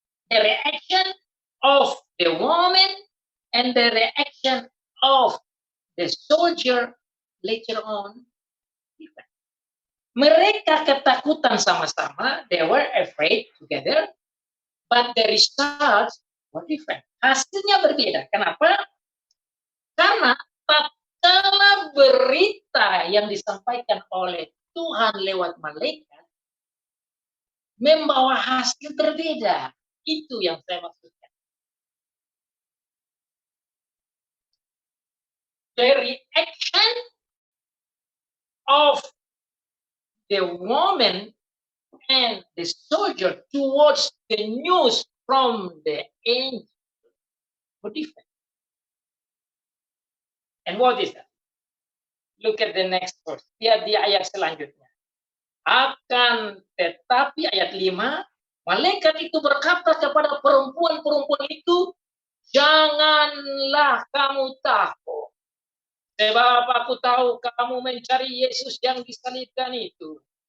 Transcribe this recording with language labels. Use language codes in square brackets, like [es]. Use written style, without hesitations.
[en] The reaction of the woman and the reaction of the soldier later on different. [id] Mereka ketakutan sama-sama, [en] they were afraid together, but the results were different. [id] Hasilnya berbeda. Kenapa? Karena tatkala berita yang disampaikan oleh Tuhan lewat malaikat membawa hasil berbeda. Itu yang saya maksudkan. [en] The reaction of the woman and the soldier towards the news from the angel were different. And what is that? Look at the next verse. [id] Lihat di ayat selanjutnya. Akan tetapi ayat 5, malaikat itu berkata kepada perempuan-perempuan itu, janganlah kamu takut. Sebab aku tahu kamu mencari Yesus yang disalibkan itu.